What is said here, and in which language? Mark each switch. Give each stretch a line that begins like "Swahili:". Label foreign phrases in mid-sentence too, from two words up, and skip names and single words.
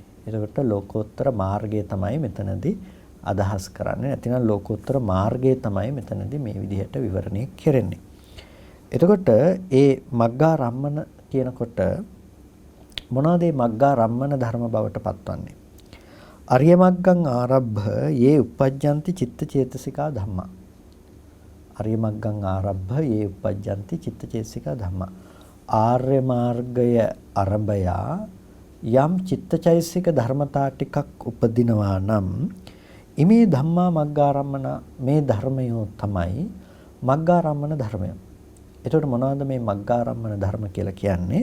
Sinhala: එතකොට ලෝකෝත්තර මාර්ගය තමයි මෙතනදී අදහස් කරන්නේ. නැතිනම් ලෝකෝත්තර මාර්ගය තමයි මෙතනදී මේ විදිහට විවරණය කෙරෙන්නේ. එතකොට ඒ මග්ගාරම්මන කියනකොට මොනවද මේ මග්ගාරම්මන ධර්ම බවට පත්වන්නේ?
Pali: අරිය මග්ගං ආරබ්භ යේ uppajjanti චිත්ත චේතසිකා ධම්මා. අරිය මග්ගං ආරබ්භ යේ uppajjanti චිත්ත චේතසිකා ධම්මා.
Sinhala: ආර්ය මාර්ගය අරඹයා යම් චිත්තචෛසික ධර්මතා ටිකක් උපදිනවා නම්
Pali: ඉමේ ධම්මා මග්ගාරම්මන
Sinhala: මේ ධර්මයෝ තමයි මග්ගාරම්මන ධර්මය. එතකොට මොනවද මේ මග්ගාරම්මන ධර්ම කියලා කියන්නේ?